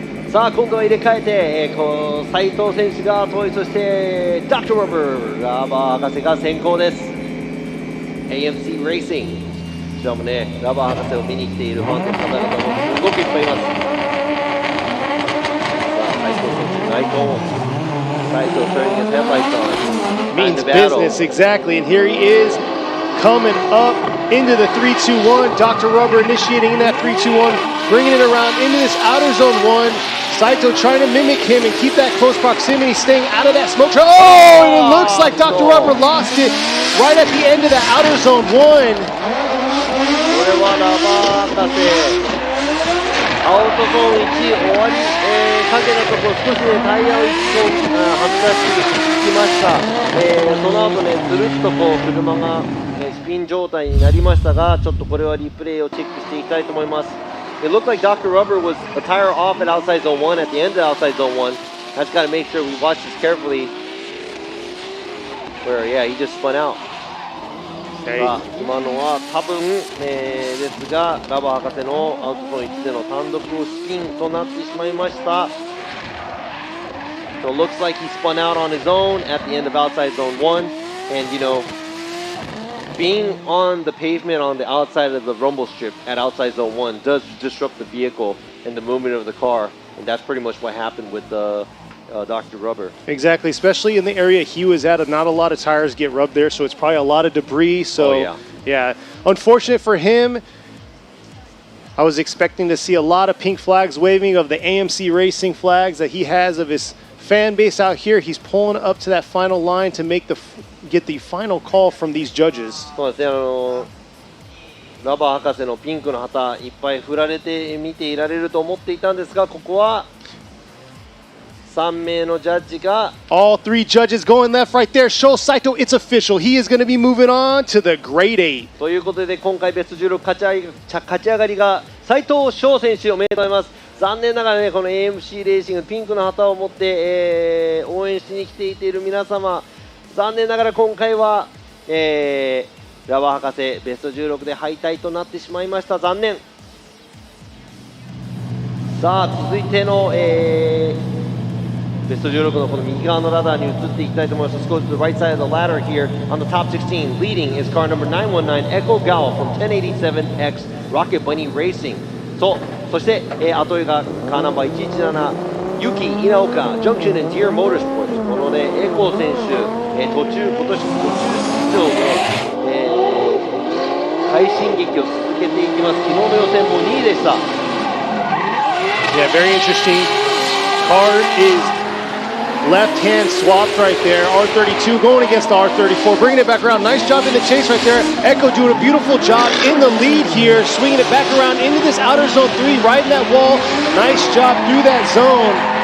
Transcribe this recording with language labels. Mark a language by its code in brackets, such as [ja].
[ja] さあ今度は入れ替えて、斉藤選手が後追い、そしてダクト・ラバー博士が先行です。 AMC レーシング、こちらもねラバー博士を見に来ているファンの方々もすごくいっぱいいます。さあ、内藤選手、内藤 [en] turning his headlights on. Means Time to battle. business, exactly. And here he is coming up into the 3-2-1. Dr. Rubber initiating in that 3-2-1, bringing it around into this outer zone 1. Saito trying to mimic him and keep that close proximity, staying out of that smoke trail. Oh, and it looks like Dr. Rubber lost it right at the end of the outer zone 1. [ja] これはラバー博士。アウトゾーン1終わり、かけたところ少しねタイヤを1本外しきました、その後ねずるっとこう車が、スピン状態になりましたが、ちょっとこれはリプレイをチェックしていきたいと思います。 [en] It looked like Dr. Rubber was a tire off at outside zone 1 at the end of outside zone 1. I just got to make sure we watch this carefully. Where yeah, he just spun out. [ja] さあ今のは多分、ですがラバー博士のアウトゾーン1での単独スピンとなってしまいました。 [en] So it looks like he spun out on his own at the end of outside zone 1, and you know, being on the pavement on the outside of the rumble strip at outside zone 1 does disrupt the vehicle and the movement of the car, and that's pretty much what happened with Dr. Rubber. Exactly, especially in the area he was at. Not a lot of tires get rubbed there, so it's probably a lot of debris. So, yeah, unfortunate for him. I was expecting to see a lot of pink flags waving of the AMC Racing flags that he has of his fan base out here. He's pulling up to that final line to get the final call from these judges. [ja] そうですね、ラバー博士のピンクの旗いっぱい振られて見ていられると思っていたんですが、ここは3名のジャッジが [en] All three judges going left right there. Sho Saito, it's official. He is going to be moving on to the Grade 8. [ja] ということで今回ベスト16勝ち上がりが斉藤翔選手、おめでとうございます。残念ながらね、この AMC レーシングピンクの旗を持って、応援しに来ている皆様、残念ながら今回は、ラバー博士ベスト16で敗退となってしまいました。残念。さあ続いての、ベスト16のこの右側のラダーに移っていきたいと思います。 [en] Let's go to the right side of the ladder here on the top 16. Leading is car number 919 Echo Gao from 1087X Rocket Bunny Racing. [ja] そして、後追いがカーナンバー117ユキ稲岡 Junction and Deer Motorsports。このねエコー選手、今年途中出場で、快進撃を続けていきます。昨日の予選も2位でした。 [en] Yeah, very interesting. Car is left-hand swapped right there. R32 going against the R34, bringing it back around. Nice job in the chase right there. Echo doing a beautiful job in the lead here, swinging it back around into this outer zone 3, riding that wall. Nice job through that zone.